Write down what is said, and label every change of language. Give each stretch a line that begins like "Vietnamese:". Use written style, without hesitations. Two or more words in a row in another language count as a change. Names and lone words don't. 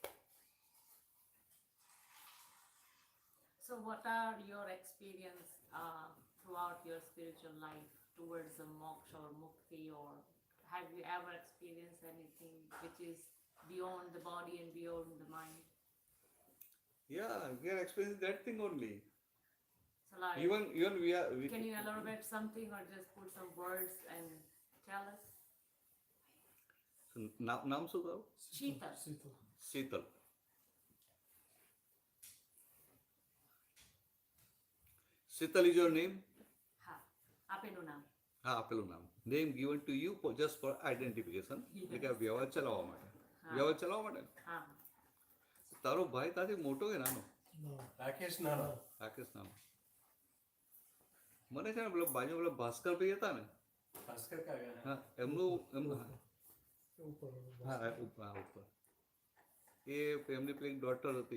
English: So what are your experience throughout your spiritual life towards the moksha or mukti, or have you ever experienced anything which is beyond the body and beyond the mind? Yeah, we are experiencing that thing only. So like, Even we can you elaborate something or just put some words and tell us?
Gujarati: नाम શું કહો? Sheetal. શીતલ.
English: Sheetal is your name?
Gujarati: હા, આપેલું નામ. હા, આપેલું નામ.
English: Name given to you just for identification.
Gujarati: એટલે કે વ્યવહાર ચલાવવા માટે. વ્યવહાર ચલાવવા માટે. હા. તારો ભાઈ તાથી મોટો કે નાનો? રાકેશ નાનો. રાકેશ નાનો. મને છે ને પેલો બાજુ પેલો ભાસ્કર ભાઈ હતા ને, ભાસ્કર કાકા. હા, એમનું હા ઉપર એ એમની પેલી ડોટર હતી